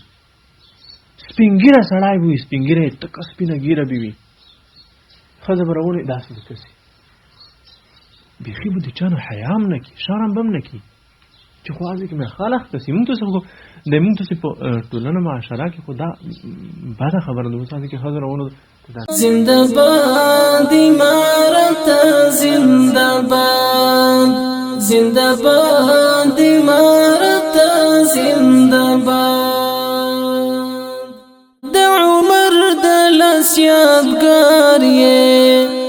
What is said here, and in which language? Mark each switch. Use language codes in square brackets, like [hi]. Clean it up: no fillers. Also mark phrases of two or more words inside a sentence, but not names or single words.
[ps] سپین ږیره سړی به وي، سپین ږیره یې تکه سپینه ږیره به وي، ښځه به راوړې داسې به کسي، بیخي به د چا نه حیا هم نه کي، شرم به هم نه کي، چې خو هغې کې مې خلق کسي. مونږ تاسې په ټولنه معاشره کې خو دا بده خبره ده. اوس هغې کې ښځه راوړو زنده باد امارت، زنده باد، زنده باد امارت، زنده باد. د عمر د لاس یادګار یې